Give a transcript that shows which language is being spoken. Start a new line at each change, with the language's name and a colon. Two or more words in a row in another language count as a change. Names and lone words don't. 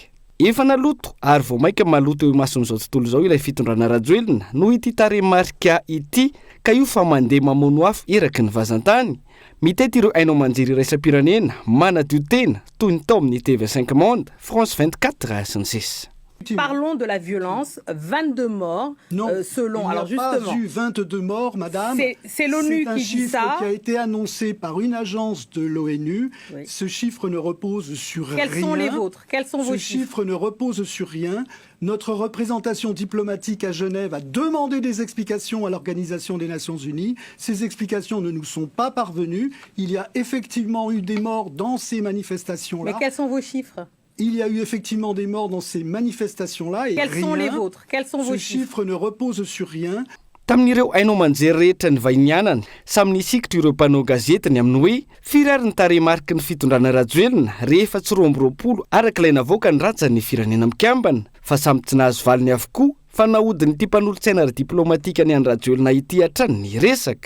Malagasy: Efa naloto ary vao maika maloto eo mason'izao tontolo izao ilay fitondrana rajoelona no ity taremarika ity ka io fa mandeha mamono afo eraky ny vazantany. Mitety ireo hainao manjery raisam-pirenena manadio tena toy ny tao amin'ny TV5 Monde, France 24 sy ny sisa.
French: Parlons de la violence, 22 morts selon... Il n'y a alors pas justement, eu 22 morts, madame. c'est l'ONU C'est un qui dit chiffre ça. qui a été annoncé par une agence de l'ONU. Oui. Ce chiffre ne repose sur Quels rien. sont les vôtres? Quels sont vos Ce chiffres? chiffre ne repose sur rien. Notre représentation diplomatique à Genève a demandé des explications à l'Organisation des Nations Unies. Ces explications ne nous sont pas parvenues. Il y a effectivement eu des morts dans ces manifestations-là. Mais quels sont vos chiffres? Il y a eu effectivement des morts dans ces manifestations-là. Et Quels sont les vôtres? Quels sont vos Ce chiffres? chiffre ne repose sur rien.
Malagasy: Tamin'ireo hainao manjery rehetra ny vahinianana samy nisikitra ireo mpanao gazetiny amin'ny hoe firary ny taremarika ny fitondrana rajoelona rehefa tsy 20 araka ilay navoaka ny rantsan'ny firenena mikambana fa samy tsy nahazo valiny avokoa fa nahodiny ity mpanolontsaina ara-diplomatika ny any rajoelona ity hatrany ny resaka.